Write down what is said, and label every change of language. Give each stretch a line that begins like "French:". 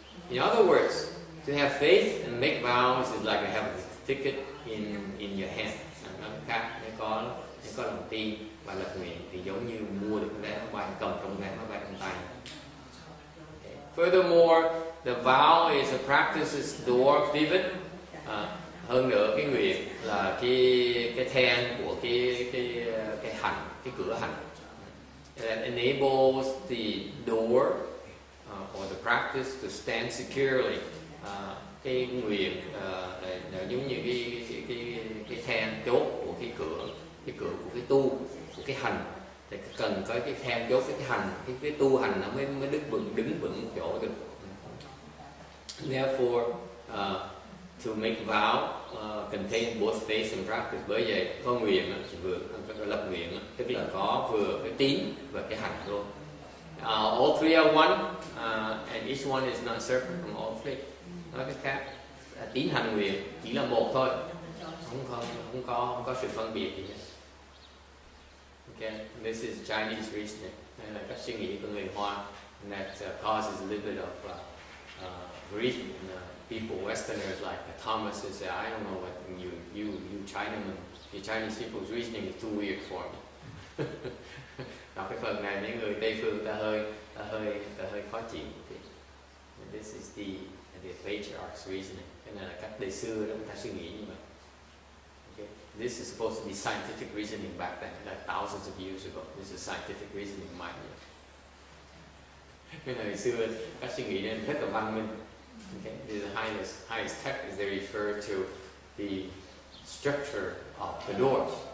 English: In other words, to have faith and make vows is like to have a ticket in your hand.
Vietnamese: Nó khác, nếu có lòng tin và lập nguyện thì giống như mua được vé máy bay, cầm trong vé máy bay trong tay.
English: Okay. Furthermore, the vow is a practice is door pivot.
Vietnamese: Hơn nữa, cái nguyện là cái then của cái hành, cái cửa hành.
English: That enables the door or the practice to stand securely.
Vietnamese: Cái nguyện là giống như cái then chốt của cái cửa của cái tu, của cái hành. Thì cần có cái then chốt cái hành, cái tu hành nó mới đứng vững một chỗ được.
English: Therefore, to make vow contain both faith and practice.
Vietnamese: Bởi vậy có nguyện vừa lập nguyện tức là có vừa cái tín và cái hành luôn.
English: All three are one, and each one is not separate from all three.
Vietnamese: Nói cách khác, tín hành nguyện chỉ là một thôi, không có sự phân biệt gì hết.
English: Okay, this is Chinese reasoning.
Vietnamese: Đây là cách suy nghĩ của người Hoa,
English: and that causes a little bit of grief. People, Westerners like Thomas, they say, I don't know what you Chinaman, the Chinese people's reasoning is too weird for me.
Vietnamese: Đọc cái phần này mấy người Tây phương ta hơi khó chịu.
English: This is the patriarch's reasoning.
Vietnamese: Cái này là cách đời xưa đó người ta suy nghĩ như vậy.
English: Okay. This is supposed to be scientific reasoning back then, like thousands of years ago. This is scientific reasoning in my view.
Vietnamese: Cái này xưa cách suy nghĩ nên rất là văn minh.
English: Okay. The highest tech is they refer to the structure of the doors.